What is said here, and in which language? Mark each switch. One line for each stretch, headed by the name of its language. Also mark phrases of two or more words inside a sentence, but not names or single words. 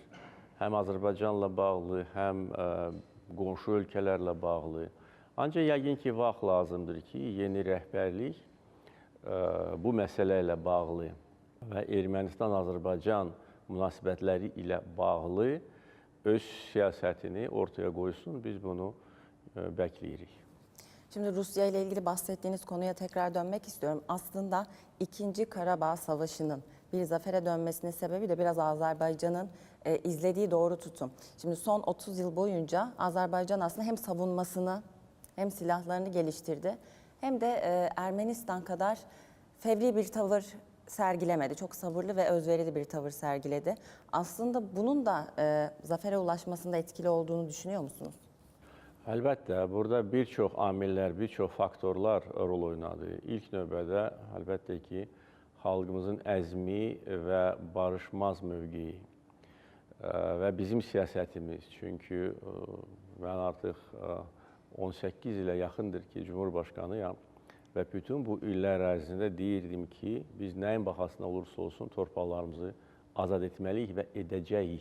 Azerbaijani: Həm Azərbaycanla bağlı, həm qonşu ölkələrlə bağlı. Ancaq yəqin ki, vaxt lazımdır ki, yeni rəhbərlik bu məsələ ilə bağlı və Ermənistan-Azərbaycan münasibətləri ilə bağlı öz siyasətini ortaya qoysun. Biz bunu bəkləyirik.
Turkish: Şimdi Rusya ile ilgili bahsettiğiniz konuya tekrar dönmek istiyorum. Aslında 2. Karabağ Savaşı'nın bir zafere dönmesinin sebebi de biraz Azerbaycan'ın izlediği doğru tutum. Şimdi son 30 yıl boyunca Azerbaycan aslında hem savunmasını hem silahlarını geliştirdi hem de Ermenistan kadar fevri bir tavır sergilemedi. Çok sabırlı ve özverili bir tavır sergiledi. Aslında bunun da zafere ulaşmasında etkili olduğunu düşünüyor musunuz?
Azerbaijani: Əlbəttə, burada bir çox amillər, bir çox faktorlar rol oynadı. İlk növbədə əlbəttə ki, xalqımızın əzmi və barışmaz mövqeyi və bizim siyasətimiz. Çünki mən artıq 18 ilə yaxındır ki, Cumhurbaşqanıyam və bütün bu illər ərzində deyirdim ki, biz nəyin baxasına olursa olsun torpaqlarımızı azad etməliyik və edəcəyik.